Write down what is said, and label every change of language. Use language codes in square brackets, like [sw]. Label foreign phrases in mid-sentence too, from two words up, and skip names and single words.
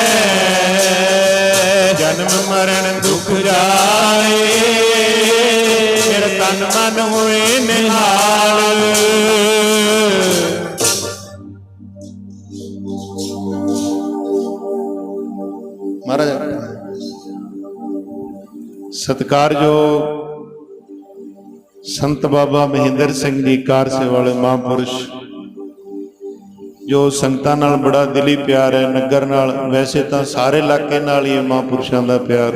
[hi] जन्म मरण दुख जाए फिर तन मन हुए निहाल [pa] महाराज ਸਤਿਕਾਰਯੋਗ ਸੰਤ ਬਾਬਾ ਮਹਿੰਦਰ ਸਿੰਘ ਜੀ ਕਾਰ ਸੇਵਾ ਵਾਲੇ ਮਹਾਂਪੁਰਸ਼, ਜੋ ਸੰਗਤਾਂ ਨਾਲ ਬੜਾ ਦਿਲੀ ਪਿਆਰ ਹੈ, ਨਗਰ ਨਾਲ, ਵੈਸੇ ਤਾਂ ਸਾਰੇ ਇਲਾਕੇ ਨਾਲ ਹੀ ਮਹਾਂਪੁਰਸ਼ਾਂ ਦਾ ਪਿਆਰ।